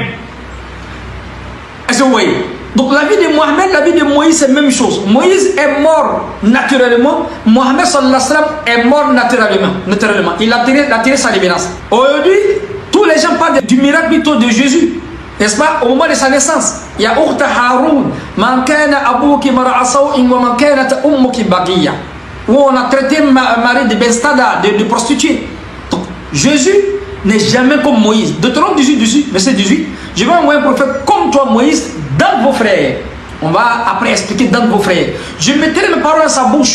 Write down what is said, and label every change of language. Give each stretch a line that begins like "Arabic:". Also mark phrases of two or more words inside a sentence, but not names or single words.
French: Est-ce que vous voyez? Donc la vie de Mohammed, la vie de Moïse, c'est la même chose. Moïse est mort naturellement. Mohammed
Arabic: صلى الله عليه وسلم
French: est mort naturellement. Il a tiré sa révérence. Aujourd'hui, tous les gens parlent du miracle plutôt de Jésus. N'est-ce pas? Au moment de sa naissance, il y a
Arabic: أخت هارون من كان أبوك امرأ سوء ومن كانت أمك بغيا.
French: Où on a traité Marie de bestada, de prostituée. Jésus n'est jamais comme Moïse. Deutéronome 18, verset 18. Je vais envoyer un prophète comme toi, Moïse, dans vos frères. On va après expliquer dans vos frères. Je mettrai mes paroles dans sa bouche.